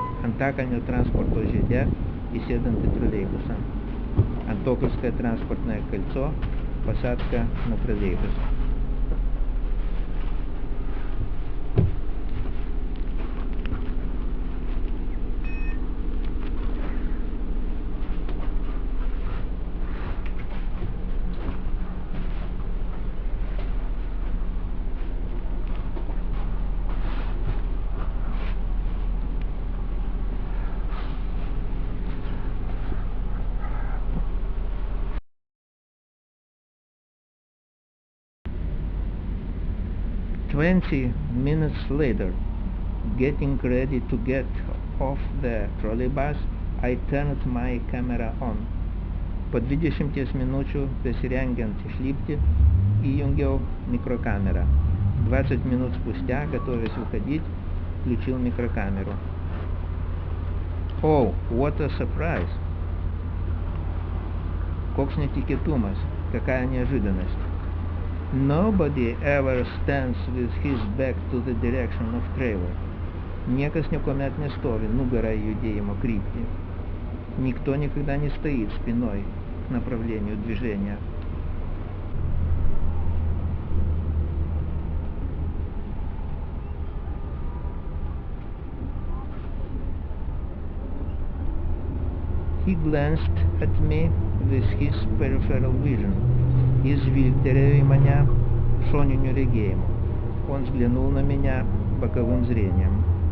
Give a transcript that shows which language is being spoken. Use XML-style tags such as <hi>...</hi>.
<lt>Antakalnio transporto žiede, įsėdant į troleibusą.</lt> <ru>Антокольское транспортное кольцо, посадка на троллейбус.</ru> <en>"20 minutes later, getting ready to get off the trolleybus, I turned my camera on."</en> <lt>Po 20 minučių besirengiant išlipti, įjungiau микрокамеру.</lt> <ru>20 минут спустя, готовясь выходить, включил микрокамеру.</ru> <en>Oh, what a surprise!</en> <lt>Koks netikėtumas,</lt> <ru>какая неожиданность.</ru> <en>Nobody ever stands with his back to the direction of travel.</en> <lt>Niekas niekuomet nestovi нугара į judėjimo kryptį.</lt> <ru>Никто никогда не стоит спиной к направлению движения.</ru> <en>He glanced at me with his peripheral vision.</en> <lt>Jis žvilgtelėjo į mane šoniniu regėjimu.</lt> <ru>Он взглянул на меня боковым зрением.</ru>